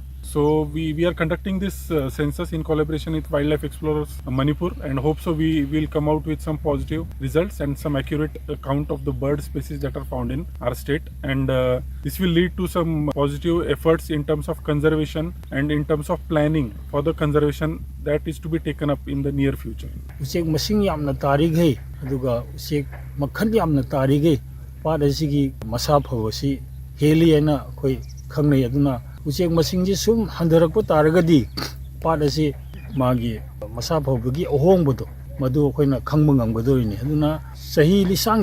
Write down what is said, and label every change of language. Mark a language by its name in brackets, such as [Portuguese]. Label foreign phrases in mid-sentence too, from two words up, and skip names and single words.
[English] So we are conducting this census in collaboration with Wildlife Explorers Manipur, and hope so we will come out with some positive results and some accurate count of the bird species that are found in our state, and this will lead to some positive efforts in terms of conservation and in terms of planning for the conservation that is to be taken up in the near future. [Manipuri] Usik masing yamna tarigay aduga usik makhan yamna tarigay pat asigi masa phawasi heli ana khoi khangnai aduna usik masing ji sum handarakpa taragadi pat asi magi masa phawbagi ahongbodo madu khoina khangba ngamgadori ni aduna sahi lisang